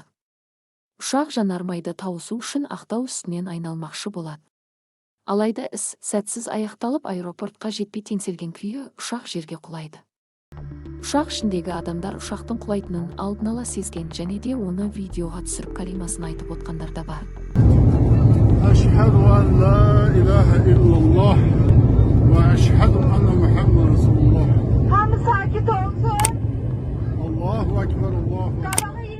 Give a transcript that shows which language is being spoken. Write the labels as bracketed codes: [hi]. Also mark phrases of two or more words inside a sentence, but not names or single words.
[kk] Ұшақ жанармайды тауысу үшін Ақтау үстінен айналмақшы болады. Алайда іс сәтсіз аяқталып, аэропортқа жетпей теңселген күйі ұшақ жерге құлайды. Ұшақ ішіндегі адамдар ұшақтың құлайтынын алдын ала сезген және де оны видеоға түсіріп калимасын айтып отқандар да бар. [ar] أشهد أن لا إله إلا الله وأشهد أن محمد رسول الله. [az] Hamı sakit olsun. [ar] الله أكبر، الله أكبر.